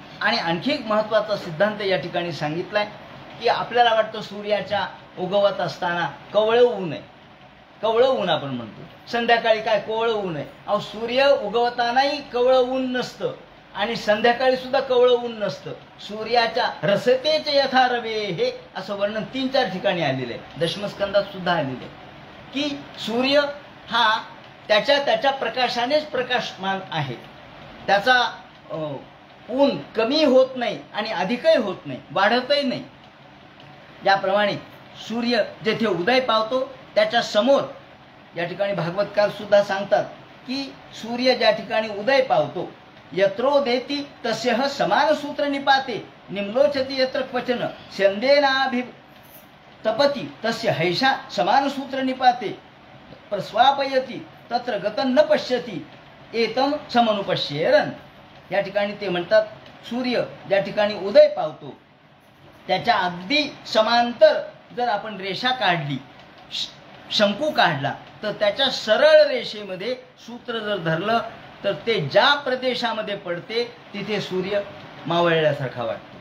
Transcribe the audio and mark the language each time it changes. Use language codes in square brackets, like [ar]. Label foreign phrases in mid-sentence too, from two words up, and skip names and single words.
[mr] आणि आणखी एक महत्त्वाचा सिद्धांत या ठिकाणी सांगितलाय की आपल्याला वाटतं सूर्याच्या उगवत असताना कवळं ऊन आहे, कवळं ऊन आपण म्हणतो, संध्याकाळी काय कोवळं ऊन आहे. अहो, सूर्य उगवतानाही कवळं ऊन नसतं आणि संध्याकाळी सुद्धा कवळं ऊन नसतं. सूर्याच्या रसतेचे यथा रवे हे असं वर्णन 3-4 ठिकाणी आलेलं आहे. दशमस्कंदात सुद्धा आलेलं आहे की सूर्य हा त्याच्या प्रकाशानेच प्रकाशमान आहे. त्याचा ऊन कमी होत नाही आणि अधिकही होत नाही, वाढतही नाही. याप्रमाणे सूर्य जेथे उदय पावतो त्याच्या समोर या ठिकाणी भागवतकार सुद्धा सांगतात की सूर्य ज्या ठिकाणी उदय पावतो [sa] यत्रोदेती तस्यः समान सूत्र निपाते निम्लोचती यत्र क्वचन स्यंदेनाभि तपती तस्य हैषा समान सूत्र निपाते प्रस्वापयती तत्र गतं न पश्यती एतम समनुपश्येरन. [mr] या ठिकाणी ते म्हणतात सूर्य ज्या ठिकाणी उदय पावतो त्याच्या अगदी समांतर जर आपण रेषा काढली, शंकू काढला, तर त्याच्या सरळ रेषेमध्ये सूत्र जर धरलं तर ते ज्या प्रदेशामध्ये पडते तिथे सूर्य मावळल्यासारखा वाटतो.